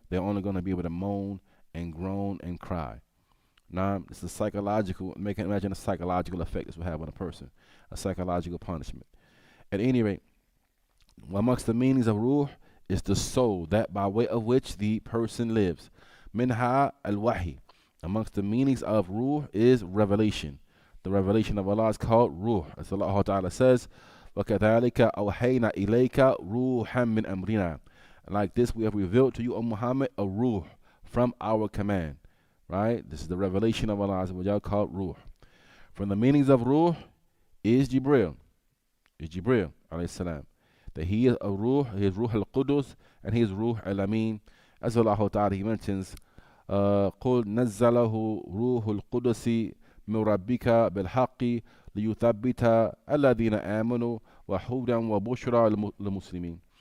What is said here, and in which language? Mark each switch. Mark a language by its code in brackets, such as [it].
[en] They're only going to be able to moan and groan and cry. Now, it's a psychological, imagine a psychological effect this will have on a person, a psychological punishment. At any rate, amongst the meanings of ruh is the soul, that by way of which the person lives. Minha al-wahi. Amongst the meanings of ruh is revelation. The revelation of Allah is called ruh. As Allah Ta'ala says, [ar] وَكَذَلِكَ أَوْحَيْنَا إِلَيْكَ رُوحًا مِّنْ أَمْرِنَا. [en] Like this we have revealed to you, O Muhammad, a ruh from our command. Right? This is the revelation of Allah called ruh. From the meanings of ruh is Jibril. Alayhi salam. That he is a ruh, he is ruh al-Qudus, and he is ruh al-Amin. As Allah Ta'ala, he mentions, [ar] قُلْ نَزَّلَهُ رُوحُ الْقُدُسِ مِنْ رَبِّكَ بِالْحَقِّ لِيُثَبِّتَ الَّذِينَ آمَنُوا وَهُدًى وَبُشْرَى لِلْمُسْلِمِينَ.